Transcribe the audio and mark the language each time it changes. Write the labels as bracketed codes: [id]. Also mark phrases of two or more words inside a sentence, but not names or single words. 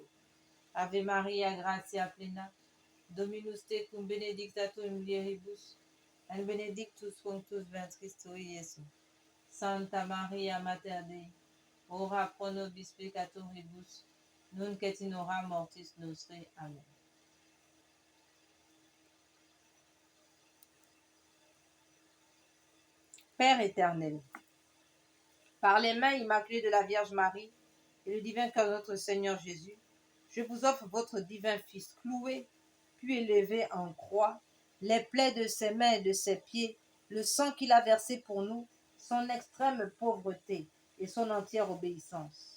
[la] Ave Maria, gratia plena, Dominus tecum, benedicta tu in mulieribus, et benedictus fructus ventris tui, Iesus. Santa Maria, Mater Dei, ora pro nobis peccatoribus, nunc et in hora mortis nostri. Amen. [fr] Père éternel, par les mains immaculées de la Vierge Marie et le divin cœur de notre Seigneur Jésus, je vous offre votre divin Fils cloué, puis élevé en croix, les plaies de ses mains et de ses pieds, le sang qu'il a versé pour nous, son extrême pauvreté et son entière obéissance.